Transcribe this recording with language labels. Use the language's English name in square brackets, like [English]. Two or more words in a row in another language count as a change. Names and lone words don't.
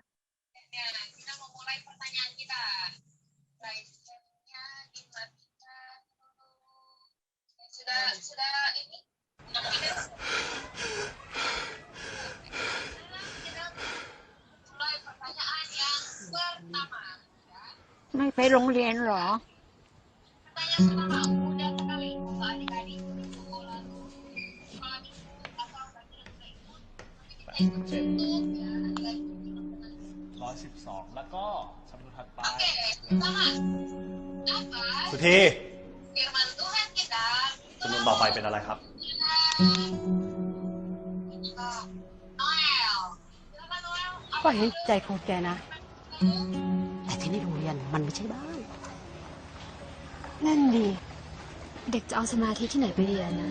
[Indonesian] Kita mau mulai pertanyaan kita. Sudah ini 6 menit. Mulai pertanyaan yang pertama. [Thai] ไม่ไปโรงเรียนเหรอ [Indonesian] Pertanyaan pertama mudah sekali untuk adik-adik. [Thai] 112 แล้วก็คำนวณถัดไป [Indonesian] Oke, pertama. Apa สุธี firman Tuhan kita? [Thai] จำนวนต่อไปเป็นอะไรครับ [Indonesian] Noel. Silakan Noel. [Thai] ก็เห็นใจของแกนะ แต่ที่นี่โรงเรียนมันไม่ใช่บ้าน นั่นดีเด็กจะเอาสมาธิที่ไหนไปเรียนนะ